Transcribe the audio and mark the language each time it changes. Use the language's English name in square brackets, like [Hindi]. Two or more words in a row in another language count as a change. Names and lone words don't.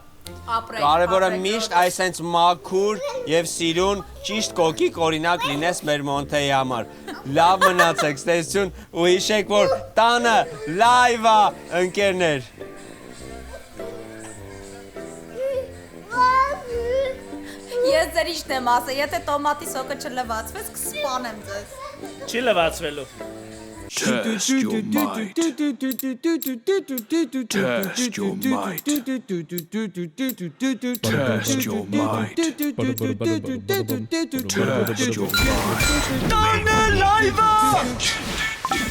[Armenian] Կարևորը միշտ այսենց մաքուր եւ սիրուն ճիշտ կոկիկ օրինակ լինես մեր Մոնթեի համար։ Լավ մնացեք, ստեսություն ու հիշեք որ տանը լայվ է ընկերներ։ Ես ձեր իշտ եմ ասա, եթե տոմատի սոկը չլվացվեց, կսպանեմ ձեզ։ Չի լվացվելու։ [English] Test your might. Test your might. Test your might. Test your might. [Armenian] Տանը լայվ է։